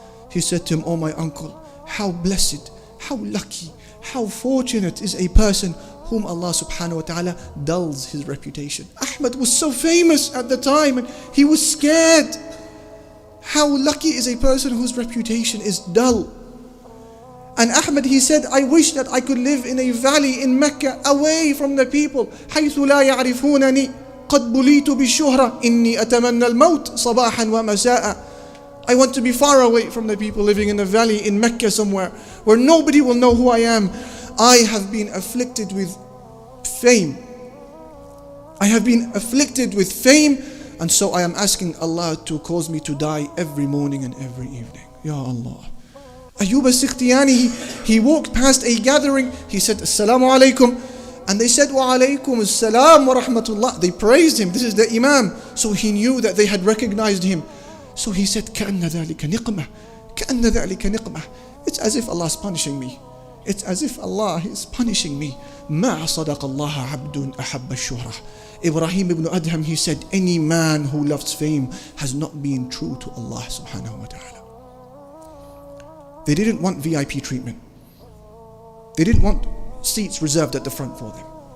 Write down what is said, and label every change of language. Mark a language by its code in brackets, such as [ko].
[en] He said to him, Oh my uncle, how blessed, how lucky, how fortunate is a person whom Allah subhanahu wa ta'ala dulls his reputation. Ahmad was so famous at the time and he was scared. How lucky is a person whose reputation is dull. And Ahmad, he said, I wish that I could live in a valley in Mecca, away from the people. [ar] حيث لا يعرفونني قد بليت بالشهرة إني أتمنى الموت صباحا ومساء. [en] I want to be far away from the people, living in a valley in Mecca somewhere where nobody will know who I am. I have been afflicted with fame. I have been afflicted with fame, and so I am asking Allah to cause me to die every morning and every evening. Ya Allah. Ayyub al-Sikhtiyani, he walked past a gathering. He said, Assalamu alaikum. And they said, Wa alaikum assalam wa rahmatullah. They praised him. This is the Imam. So he knew that they had recognized him. So he said, [ar] كَأَنَّ ذَلِكَ نِقْمَةً كَأَنَّ ذَلِكَ نِقْمَةً. [en] It's as if Allah is punishing me. It's as if Allah is punishing me. [ar] مَا صَدَقَ اللَّهَ عَبْدٌ أَحَبَّ الشُّهْرَةِ. [en] Ibrahim ibn Adham, he said, any man who loves fame has not been true to Allah subhanahu wa ta'ala. They didn't want VIP treatment. They didn't want seats reserved at the front for them.